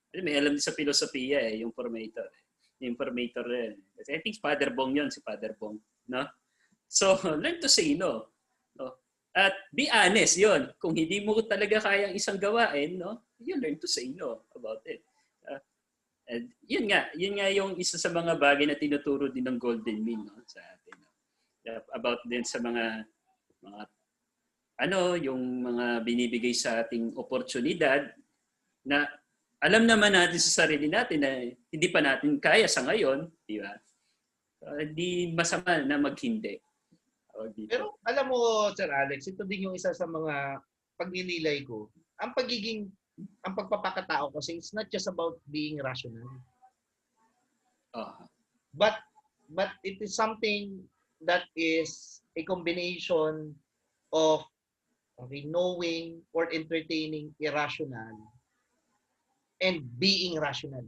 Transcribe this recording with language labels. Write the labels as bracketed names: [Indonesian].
[Filipino] May alam din sa filosofiya yung formator. Yung formator rin. [English] I think Father Bong [Filipino] yun, si [English] Father Bong. No? So, learn to say no. [Filipino] At [English] be honest [Filipino] yun. Kung hindi mo talaga kayang isang gawain, [English] you learn to say no about it. [Filipino] And yun nga yung isa sa mga bagay na tinuturo din ng golden mean sa atin. About din sa mga yung mga binibigay sa ating oportunidad na alam naman natin sa sarili natin na hindi pa natin kaya sa ngayon, di ba? Di masama na maghindi. Pero alam mo, Sir Alex, ito din yung isa sa mga pagninilay ko. Ang pagpapakatao kasi [English] it's not just about being rational. But it is something that is a combination of knowing or entertaining irrational and being rational.